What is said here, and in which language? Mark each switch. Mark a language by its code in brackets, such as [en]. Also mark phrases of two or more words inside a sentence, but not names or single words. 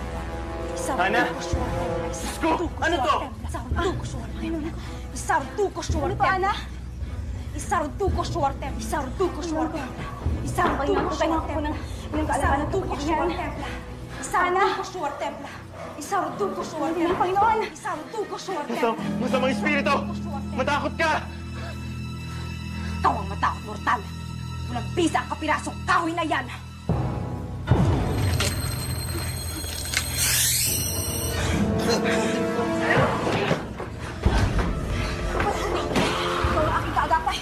[tl] Ana! Sko! Ano to? Isautukos Huartep. Isautukos Huartep. Ano pa, Ana? Isautukos Huartep. Isautukos Huartep. Isautukos Huartep. Isautukos Huartep. Isautukos Huartep. Isautukos Huartep. Panginoon! Isautukos Huartep. Masamang espiritu! Matakot ka! Ikaw ang matakot, mortal. Walang bisa ang kapirasong kahoy na yan. Ikaw ang aking kaagapay.